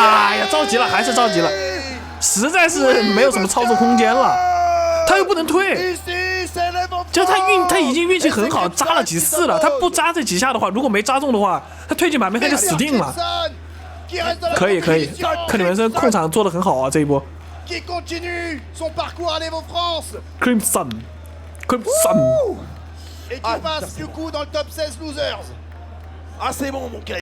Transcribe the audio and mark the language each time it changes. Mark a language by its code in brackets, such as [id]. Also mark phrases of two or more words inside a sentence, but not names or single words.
[zh] 哎呀，着急了，还是着急了，实在是没有什么操作空间了。他又不能退，就他已经运气很好，扎了几次了。他不扎这几下的话，如果没扎中的话，他推进板面他就死定了。可以，克里文森控场做得很好啊，这一波。Crimson。 [fr] Et qui passe du coup dans le top 16 losers. Ah c'est bon mon gars.